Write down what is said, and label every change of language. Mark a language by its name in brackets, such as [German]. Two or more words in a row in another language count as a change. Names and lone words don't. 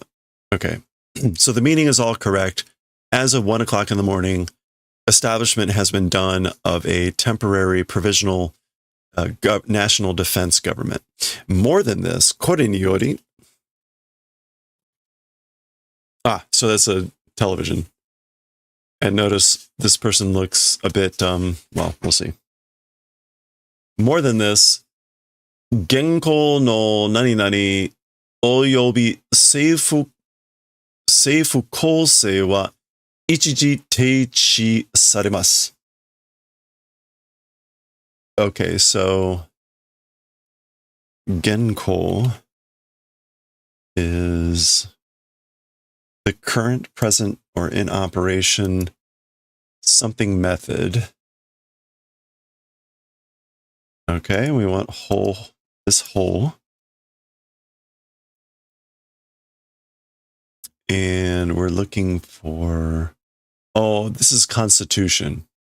[English] Okay, so the meaning is all correct. As of 1 o'clock in the morning, establishment has been done of a temporary provisional national defense government. More than this, [Japanese] これにより. [English] So that's a television. And notice this person looks a bit, well, we'll see. More than this, [Japanese] 現行の何々及び政府構成は一時停止されます. [English] Okay, so genko is the current, present, or in operation something method. Okay, we want this whole. And we're looking for, this is constitution.